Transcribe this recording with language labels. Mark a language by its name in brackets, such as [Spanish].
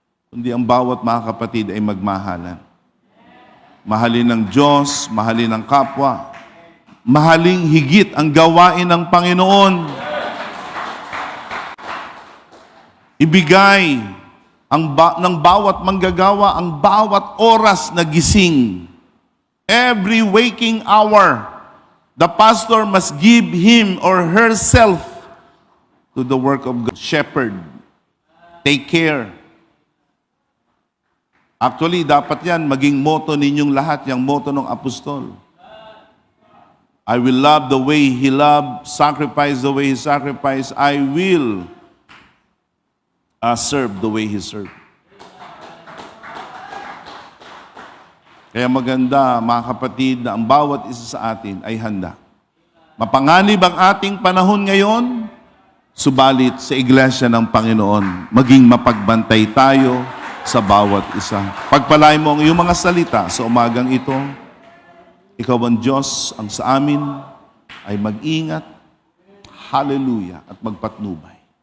[Filipino] Kundi ang bawat mga kapatid ay magmahalan. Mahalin ng Diyos, mahalin ng kapwa. Mahaling higit ang gawain ng Panginoon. Ibigay ng bawat manggagawa ang bawat oras na gising. [English] Every waking hour, the pastor must give him or herself to the work of God. Shepherd. Take care. [Filipino] Actually, dapat yan maging motto ninyong lahat, yung motto ng apostol. [English] I will love the way he loved, sacrifice the way he sacrificed. I will serve the way he served. [Filipino] Kaya maganda, mga kapatid, na ang bawat isa sa atin ay handa. Mapanganib ang ating panahon ngayon, subalit sa iglesia ng Panginoon, maging mapagbantay tayo sa bawat isa. Pagpalain mo ang iyong mga salita sa umagang ito. Ikaw ang Diyos, ang sa amin ay mag-ingat, hallelujah, at magpatnubay.